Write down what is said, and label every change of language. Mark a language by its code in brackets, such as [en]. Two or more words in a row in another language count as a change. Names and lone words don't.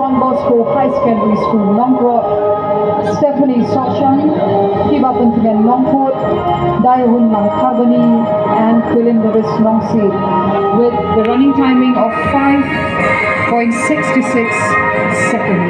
[en] Bosco High Secondary School, Nongkrot, Stephanie Soshan, Kibapuntigan Nongkot, Dayahun Langkarbani, and Quilin Davis Nongsi, with the running timing of 5.66 seconds.